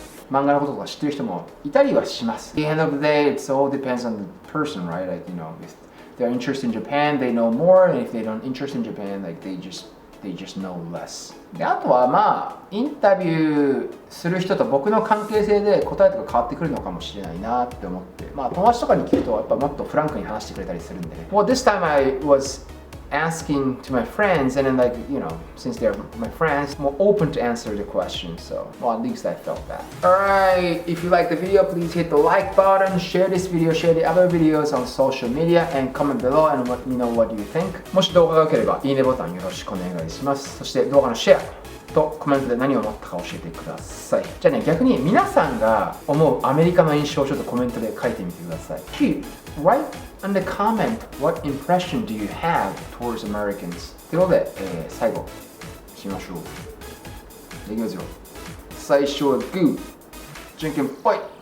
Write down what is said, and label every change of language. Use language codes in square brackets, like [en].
[ja] 漫画のこととか知ってる人もいたりはします。 [en] At the end of the day, it all depends on the person, right? Like, you know, if they're interested in Japan, they know more, and if they don't interest in Japan, like they just know less. [ja] であとはまあインタビューする人と僕の関係性で答えとか変わってくるのかもしれないなって思って、まあ友達とかに聞くとやっぱもっとフランクに話してくれたりするんでね。 [en] Well, this time I was asking to my friends, and then like, you know, since they're my friends, more open to answer the questions, so well, at least I felt that. Alright, if you like the video, please hit the like button, share this video, share the other videos on social media, and comment below and let me know what you think. [ja] もし動画が良ければいいねボタンよろしくお願いします。そして動画のシェアとコメントで何を思ったか教えてください。じゃあね、逆に皆さんが思うアメリカの印象をちょっとコメントで書いてみてください。 [en] Write in the comment what impression do you have towards Americans? [ja] ということで、最後しましょう。いきますよ。最初はグー、じゃんけんぽい。